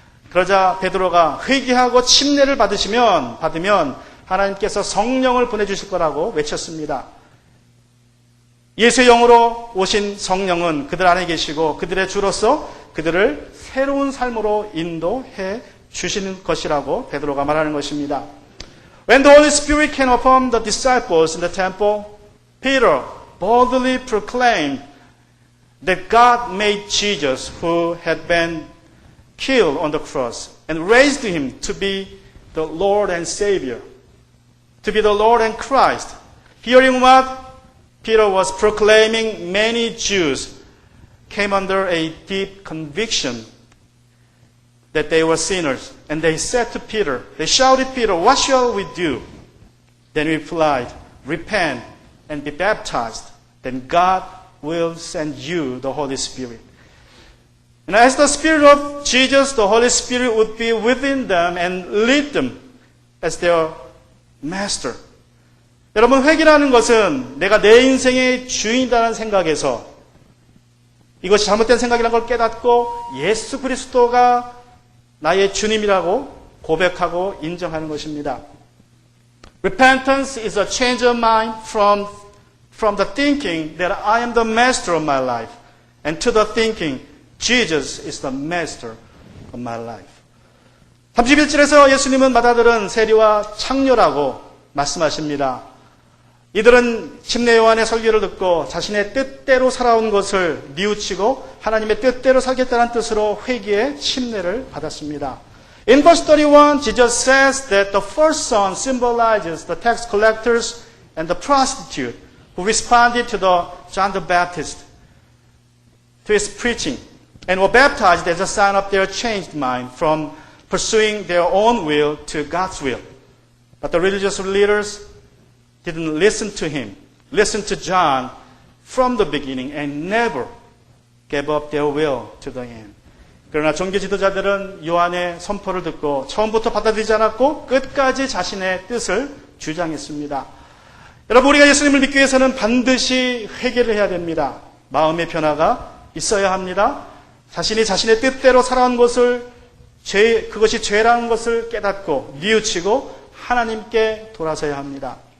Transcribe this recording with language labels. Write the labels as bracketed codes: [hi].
[ko] 그러자 베드로가 회개하고 침례를 받으면 하나님께서 성령을 보내주실 거라고 외쳤습니다. 예수의 영으로 오신 성령은 그들 안에 계시고 그들의 주로서 그들을 새로운 삶으로 인도해 주시는 것이라고 베드로가 말하는 것입니다. [en] When the Holy Spirit came upon the disciples in the temple, Peter boldly proclaimed that God made Jesus, who had been killed on the cross, and raised him to be the Lord and Savior, to be the Lord and Christ. Hearing what Peter was proclaiming, many Jews came under a deep conviction that they were sinners. And they said to Peter, they shouted, Peter, what shall we do? Then he replied, repent and be baptized. Then God will send you the Holy Spirit. And as the Spirit of Jesus, the Holy Spirit would be within them and lead them as their master. [ko] 여러분, 회개라는 것은 내가 내 인생의 주인이라는 생각에서 이것이 잘못된 생각이라는 걸 깨닫고 예수 그리스도가 나의 주님이라고 고백하고 인정하는 것입니다. [en] Repentance is a change of mind from the thinking that I am the master of my life and to the thinking Jesus is the master of my life. [ko] 31절에서 예수님은 마다들은 세리와 창녀라고 말씀하십니다. 이들은 침례 요한의 설교를 듣고 자신의 뜻대로 살아온 것을 뉘우치고 하나님의 뜻대로 살겠다는 뜻으로 회개의 침례를 받았습니다. [en] In verse 31, Jesus says that the first son symbolizes the tax collectors and the prostitute who responded to John the Baptist, to his preaching, and were baptized as a sign of their changed mind from pursuing their own will to God's will. But the religious leaders didn't listen to him, listen to John from the beginning and never gave up their will to the end. [ko] 그러나 종교 지도자들은 요한의 선포를 듣고 처음부터 받아들이지 않았고 끝까지 자신의 뜻을 주장했습니다. 여러분, 우리가 예수님을 믿기 위해서는 반드시 회개를 해야 됩니다. 마음의 변화가 있어야 합니다. 자신이 자신의 뜻대로 살아온 것을 그것이 죄라는 것을 깨닫고 뉘우치고 하나님께 돌아서야 합니다.